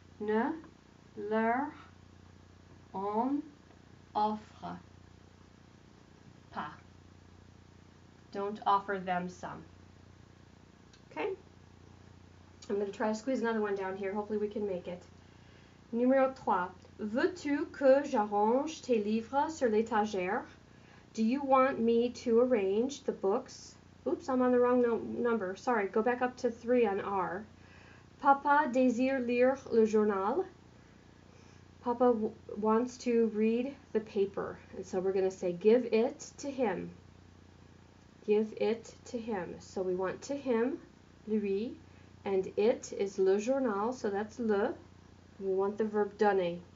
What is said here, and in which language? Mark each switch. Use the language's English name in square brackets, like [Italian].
[French] Ne leur en offre pas. [English] Don't offer them some. Okay? I'm going to try to squeeze another one down here. Hopefully we can make it. [French] Numéro 3. Veux-tu que j'arrange tes livres sur l'étagère? [English] Do you want me to arrange the books? Oops, I'm on the wrong number. Sorry, go back up to 3 on R. [French] Papa désire lire le journal. [English] Papa wants to read the paper. And so we're going to say give it to him. Give it to him. So we want to him, lui, and it is le journal, so that's le. We want the verb donner.